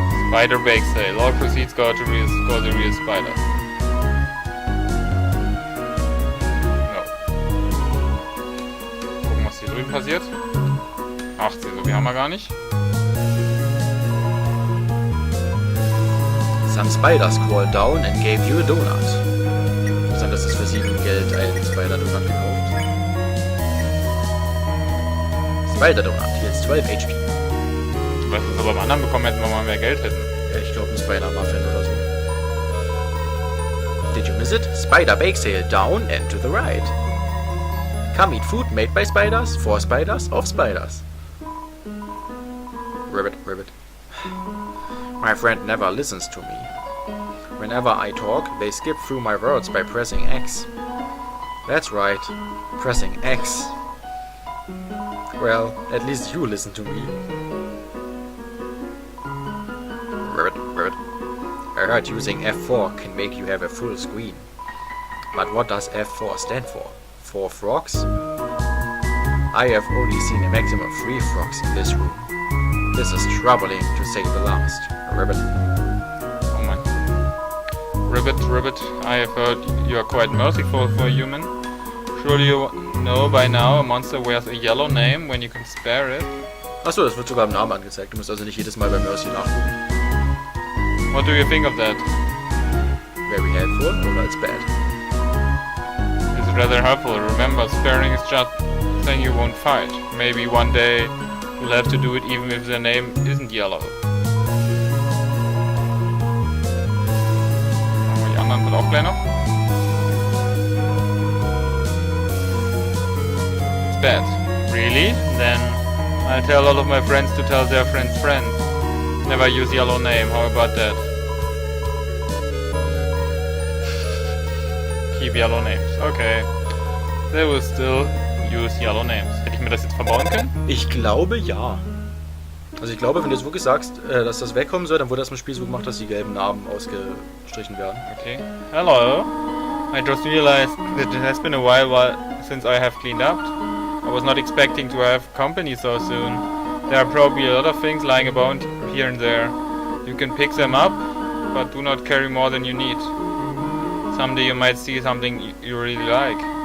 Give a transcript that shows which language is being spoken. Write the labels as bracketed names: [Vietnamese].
[English] Spider Bake Sale. All proceeds go to the real spider. No. [German] Gucken, was hier drüben passiert. 18, so viel haben wir gar nicht. [English] Some spiders crawled down and gave you a donut. [German] Interessant, dass es für 7 Geld einen Spider-Donut gekauft. Spider-Donut, jetzt 12 HP. Was wir aber beim anderen bekommen hätten, wenn wir mal mehr Geld hätten. Ja, ich glaube ein Spider-Muffin oder so. [English] Did you miss it? Spider bake sale down and to the right. Come eat food made by spiders, for spiders, of spiders. Ribbit, ribbit. My friend never listens to me. Whenever I talk, they skip through my words by pressing X. That's right, pressing X. Well, at least you listen to me. Ribbit, ribbit. I heard using F4 can make you have a full screen. But what does F4 stand for? 4 frogs? I have only seen a maximum of 3 frogs in this room. This is troubling to say the last. Ribbit. Oh man. Ribbit, Ribbit, I have heard you are quite merciful for a human. Surely you know by now a monster wears a yellow name when you can spare it. [German] Achso, das wird sogar im Namen angezeigt. Du musst also nicht jedes Mal bei Mercy nachgucken. [English] What do you think of that? Very helpful oder it's bad? It's rather helpful. Remember, sparing is just saying you won't fight. Maybe one day you'll have to do it even if their name isn't yellow. [German] Aber die anderen sind auch gleich noch. [English] It's bad. Really? Then I'll tell all of my friends to tell their friends' friends. Never use yellow name. How about that? Keep yellow names. Okay. They will still use yellow names. [German] Hätte ich mir das jetzt verbauen können? Ich glaube ja. Also ich glaube, wenn du jetzt wirklich sagst, dass das wegkommen soll, dann wurde das im Spiel so gemacht, dass die gelben Namen ausgestrichen werden. [English] Okay. Hello. I just realized that it has been a while since I have cleaned up. I was not expecting to have company so soon. There are probably a lot of things lying about here and there. You can pick them up, but do not carry more than you need. Someday you might see something you really like.